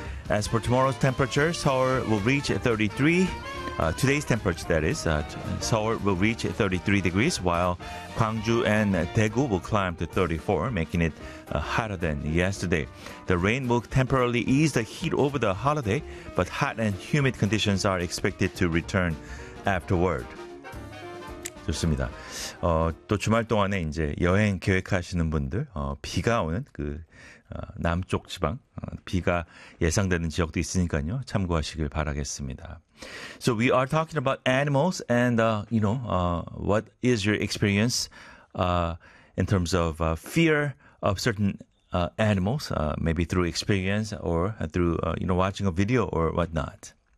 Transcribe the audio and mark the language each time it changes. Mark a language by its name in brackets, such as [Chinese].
[English] As for tomorrow's temperature, Seoul will reach 33. Today's temperature, that is, Seoul will reach 33 degrees, while Gwangju and Daegu will climb to 34, making it hotter than yesterday. The rain will temporarily ease the heat over the holiday, but hot and humid conditions are expected to return afterward. [Korean] 좋습니다. 또 주말 동안에 이제 여행 계획하시는 분들, 비가 오는 그 남쪽 지방, 비가 예상되는 지역도 있으니까요. 참고하시길 바라겠습니다. [English] So we are talking about animals and, you know, what is your experience in terms of fear of certain animals, maybe through experience or through, you know, watching a video or whatnot.